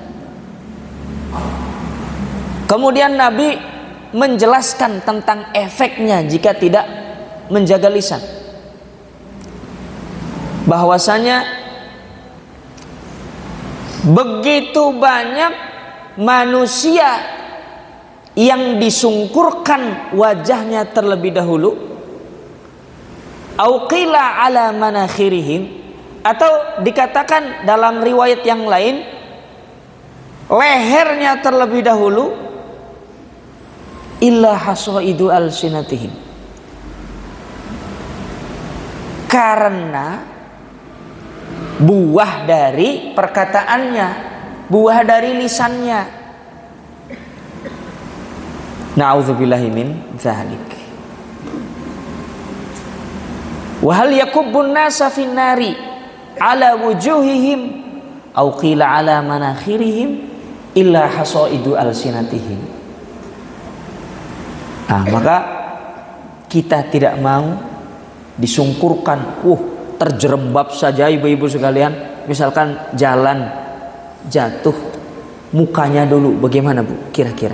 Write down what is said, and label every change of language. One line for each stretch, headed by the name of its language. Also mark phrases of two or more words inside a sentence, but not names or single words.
Indonesian: Kemudian Nabi menjelaskan tentang efeknya jika tidak menjaga lisan. Bahwasanya begitu banyak manusia yang disungkurkan wajahnya terlebih dahulu,
Arabic: أو قيل على مناخرهم,
Indonesian: atau dikatakan dalam riwayat yang lain lehernya terlebih dahulu,
Arabic: إلا حصائد ألسنتهم,
Indonesian: karena buah dari perkataannya, buah dari lisannya.
Arabic: نعوذ بالله من ذلك. وهل يكب الناس في النار على وجوههم أو قيل على مناخرهم إلا حصائد ألسنتهم.
Indonesian: Nah, maka kita tidak mau disungkurkan, terjerembab saja ibu-ibu sekalian. Misalkan jalan jatuh, mukanya dulu bagaimana Bu kira-kira?